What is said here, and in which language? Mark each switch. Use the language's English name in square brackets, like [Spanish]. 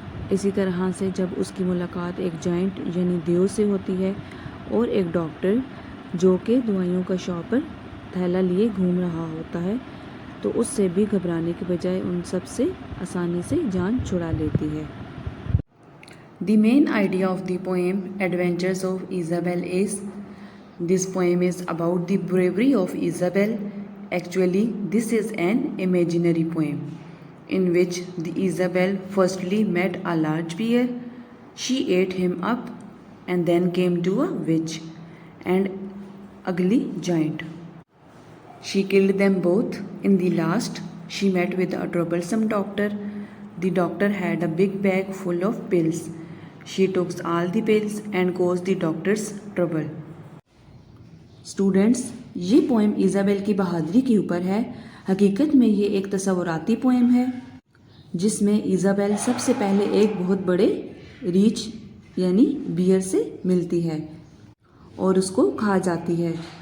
[Urdu] اسی طرح سے جب اس کی ملاقات ایک جائنٹ یعنی دیو سے ہوتی ہے اور ایک ڈاکٹر جو کہ دوائیوں کا شاپ پر تھیلا لیے گھوم رہا ہوتا ہے تو اس سے بھی گھبرانے کے بجائے ان سب سے آسانی سے جان چھڑا لیتی ہے. [English] The main idea of the poem Adventures of Isabel is this poem is about the bravery of Isabel. Actually, this is an imaginary poem in which the Isabel firstly met a large bear. She ate him up and then came to a witch and ugly giant. She killed them both. In the last, she met with a troublesome doctor. The doctor had a big bag full of pills. She took all the pills and caused the doctors trouble. [Urdu] Students, یہ poem Isabel کی بہادری کے اوپر ہے. حقیقت میں یہ ایک تصوراتی پوئم ہے جس میں ایزابیل سب سے پہلے ایک بہت بڑے ریچھ یعنی بیئر سے ملتی ہے اور اس کو کھا جاتی ہے.